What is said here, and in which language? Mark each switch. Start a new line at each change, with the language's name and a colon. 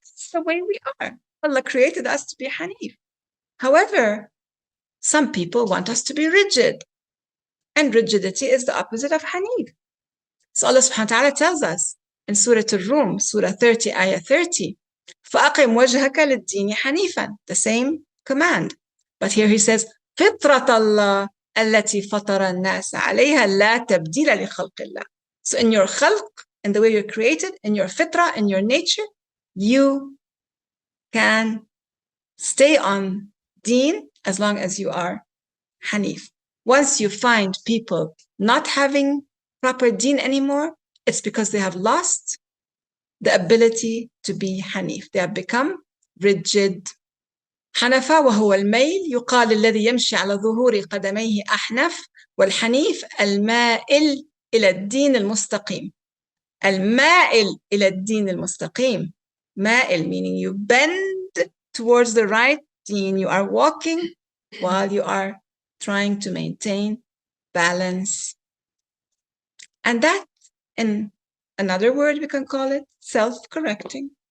English: It's the way we are. Allah created us to be hanif. However, some people want us to be rigid, and rigidity is the opposite of hanif. So Allah subhanahu wa ta'ala tells us in Surah Al-Rum, Surah 30, Ayah 30,
Arabic: فَأَقِمْ وَجْهَكَ لِلدِّينِ حَنِيفًا,
English: the same command. But here he says,
Arabic: فِطْرَةَ اللَّهِ الَّتِي فَطَرَ النَّاسَ عَلَيْهَا لَا تَبْدِيلَ لِخَلْقِ اللَّهِ.
English: So in your khalq, in the way you're created, in your fitra, in your nature, you can stay on deen as long as you are Hanif. Once you find people not having proper deen anymore, it's because they have lost the ability to be Hanif. They have become rigid.
Arabic: حنفا وهو الميل يقال الذي يمشي على ظهور قدميه أحنف والحنيف المائل إلى الدين المستقيم. المائل إلى الدين المستقيم.
English: مائل meaning you bend towards the right deen. You are walking while you are trying to maintain balance. And that, in another word, we can call it self-correcting.